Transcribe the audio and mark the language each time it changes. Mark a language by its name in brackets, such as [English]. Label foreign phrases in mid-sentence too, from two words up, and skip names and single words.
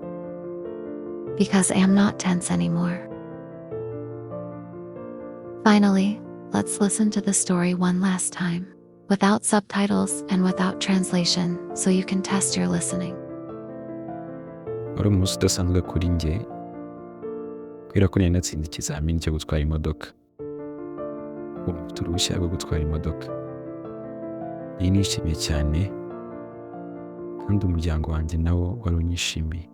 [English] because I am not tense anymore. Finally, let's listen to the story one last time, without subtitles and without translation, so you can test your listening. [Kinyarwanda] Wari umunsi udasanzwe kuri njye kubera ko nari natsinze ikizamini cyo gutwara imodoka. Ubu mfite uruhushya rwo gutwara imodoka. Iyi nishimiye cyane kandi umuryango wanjye nawo wari unyishimiye.